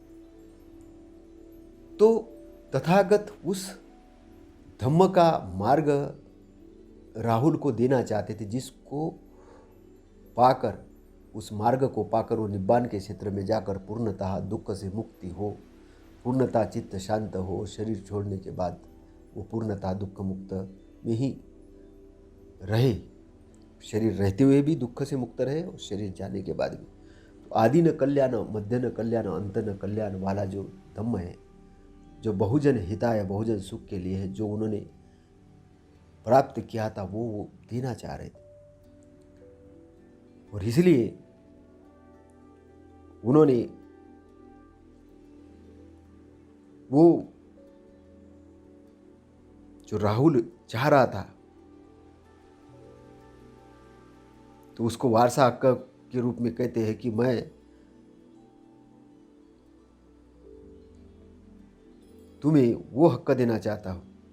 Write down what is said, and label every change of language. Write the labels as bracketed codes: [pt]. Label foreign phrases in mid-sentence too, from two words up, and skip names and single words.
[hi] तो तथागत उस धम्म का मार्ग राहुल को देना चाहते थे, जिसको पाकर, उस मार्ग को पाकर वो निब्बान के क्षेत्र में जाकर पूर्णतः दुख से मुक्ति हो, पूर्णतः चित्त शांत हो। शरीर छोड़ने के बाद वो पूर्णतः दुख मुक्त में ही रहे, शरीर रहते हुए भी दुख से मुक्त रहे और शरीर जाने के बाद भी। तो आदि न कल्याण, मध्य न कल्याण, अंत न कल्याण वाला जो धम्म है, जो [pi] बहुजन हिताय, [hi] बहुजन सुख के लिए है, जो उन्होंने प्राप्त किया था, वो देना चाह रहे थे। और इसलिए उन्होंने वो जो राहुल चाह रहा था, तो उसको वारसा हक के रूप में कहते हैं कि मैं तुम्हें वो हक देना चाहता हूं।